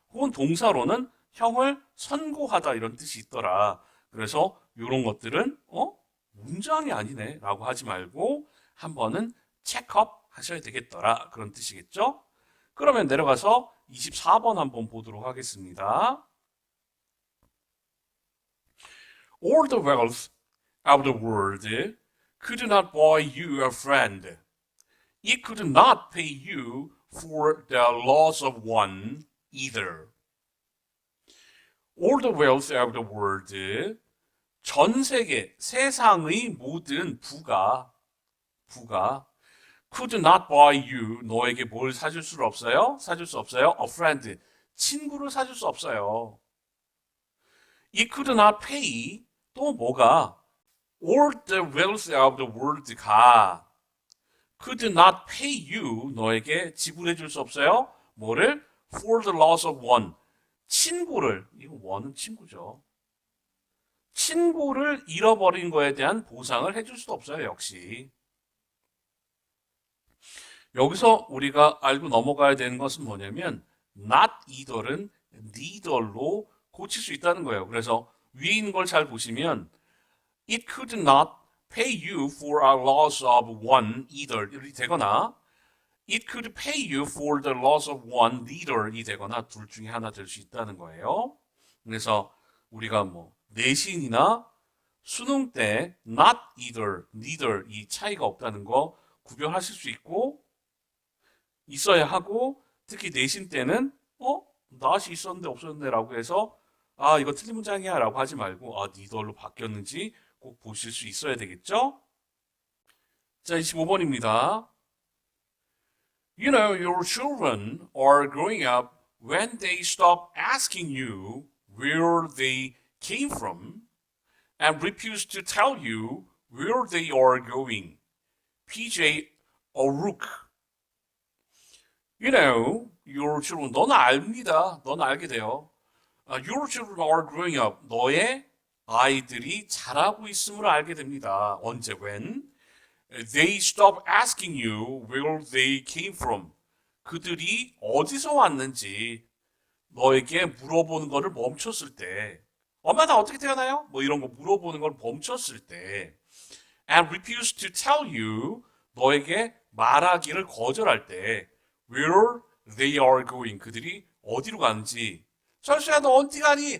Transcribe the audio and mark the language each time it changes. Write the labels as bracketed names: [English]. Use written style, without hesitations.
[Korean] 혹은 동사로는 형을 선고하다 이런 뜻이 있더라. 그래서 이런 것들은 문장이 아니네 라고 하지 말고 한 번은 체크업 하셔야 되겠더라. 그런 뜻이겠죠? 그러면 내려가서 24번 한번 보도록 하겠습니다. [English] All the wealth of the world could not buy you a friend. It could not pay you for the loss of one either. All the wealth of the world, [Korean] 전 세계, 세상의 모든 부가 [English] could not buy you, [Korean] 너에게 뭘 사줄 수 없어요? 사줄 수 없어요? A friend, 친구를 사줄 수 없어요. [English] It could not pay, [Korean] 또 뭐가? [English] All the wealth of the world [Korean] 가 [English] could not pay you, [Korean] 너에게 지불해 줄 수 없어요? 뭐를? [English] For the loss of one, [Korean] 친구를, 이거 one은 친구죠. 친구를 잃어버린 거에 대한 보상을 해줄 수도 없어요, 역시. 여기서 우리가 알고 넘어가야 되는 것은 뭐냐면 [English] not either [Korean] 은 neither로 고칠 수 있다는 거예요. 그래서 위에 있는 걸 잘 보시면 [English] it could not pay you for a loss of one either [Korean] 이렇게 되거나 [English] it could pay you for the loss of one neither [Korean] 이 되거나 둘 중에 하나 될 수 있다는 거예요. 그래서 우리가 뭐 내신이나 수능 때 [English] not either, [Korean] neither 이 차이가 없다는 거 구별하실 수 있고 있어야 하고 특히 내신 때는 not이 있었는데 없었는데 라고 해서 이거 틀린 문장이야 라고 하지 말고 neither로 바뀌었는지 꼭 보실 수 있어야 되겠죠? 자, 25번입니다. [English] You know, your children are growing up when they stop asking you where they came from and refuse to tell you where they are going. PJ O'Rourke. You know, your children, [Korean] 너는 압니다. 너는 알게 돼요. [English] Your children are growing up. [Korean] 너의 아이들이 자라고 있음을 알게 됩니다. 언제, [English] when? They stop asking you where they came from. [Korean] 그들이 어디서 왔는지 너에게 물어보는 거를 멈췄을 때, 엄마 나 어떻게 태어나요? 뭐 이런 거 물어보는 걸 멈췄을 때, [English] and refuse to tell you, [Korean] 너에게 말하기를 거절할 때, [English] where they are going, [Korean] 그들이 어디로 가는지, 철수야 너 어디 가니?